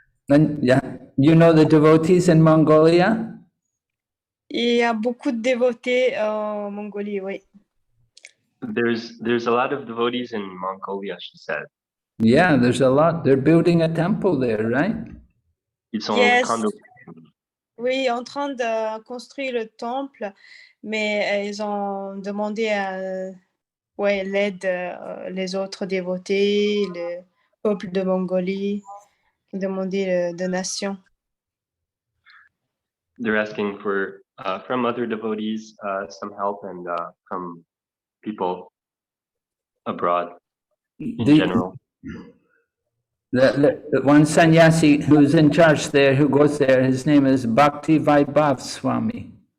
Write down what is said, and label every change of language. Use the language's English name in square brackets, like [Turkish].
[English] And yeah, you know the devotees in Mongolia? [French] Il y a beaucoup de dévotés en Mongolie, oui. [English] There's a lot of devotees in Mongolia, she said. Yeah, there's a lot. They're building a temple there, right? [French] Ils sont [English] Yes. [French] en train de... Oui, en train de construire le temple, mais ils ont demandé l'aide les autres dévotés, le peuple de Mongolie, demandé donation. [English] They're asking for from other devotees some help, and from people abroad in general. The one sannyasi who's in charge there, who goes there, his name is Bhakti Vaibhav Swami.